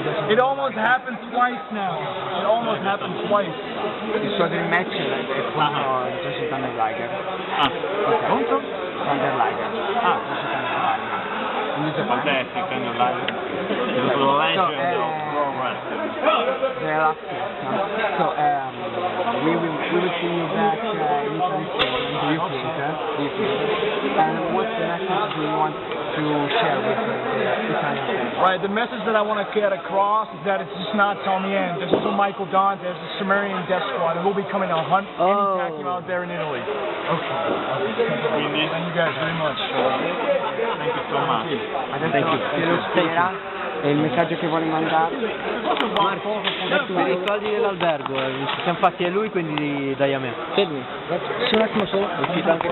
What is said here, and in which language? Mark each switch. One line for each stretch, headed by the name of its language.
English: It almost happened twice now. It almost happened twice.
Italian: Il suo dream match è contro Josh Thunder Liger. Contro?
English: Thunder Liger. Josh Thunder Liger. In New Japan. Fantastic, Thunder Liger. The legend of pro wrestling. The last question. So, we will see you back in Italy soon. Do you think? And what message do you want to share with the Italian fans? Right, the message that I want to get across is that it's just not Tommy End. There's also Michael Don. There's the Sumerian Death Squad, and we'll be coming to hunt any tag team out there in Italy. Okay. Thank you guys very much. Thank you so much.
Italian: Adesso se lo spera e il messaggio che vuole mandare. Marco, i soldi dell'albergo, ci siamo fatti a lui, quindi dai a me. Fermi, un attimo solo, è uscito anche